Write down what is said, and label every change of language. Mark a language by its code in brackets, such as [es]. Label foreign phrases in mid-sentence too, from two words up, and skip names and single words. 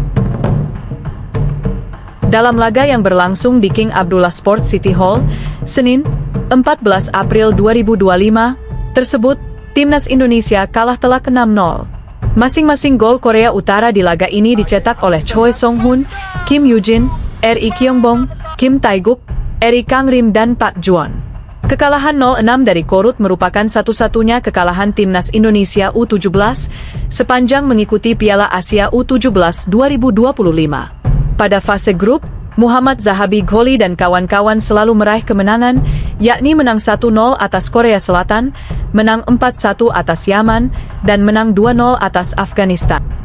[id] Dalam laga yang berlangsung di King Abdullah Sports City Hall, Senin, 14 April 2025, tersebut, Timnas Indonesia kalah telak 6-0. Masing-masing gol Korea Utara di laga ini dicetak oleh Choi Song-hun, Kim Yoo-jin, Ri Kyung-bong, Kim Tae-guk, Ri Kang-rim dan Park Juon. Kekalahan 0-6 dari Korut merupakan satu-satunya kekalahan Timnas Indonesia U17 sepanjang mengikuti Piala Asia U17 2025. Pada fase grup, Muhammad Zahabi Gholi dan kawan-kawan selalu meraih kemenangan, yakni menang 1-0 atas Korea Selatan, menang 4-1 atas Yaman, dan menang 2-0 atas Afghanistan.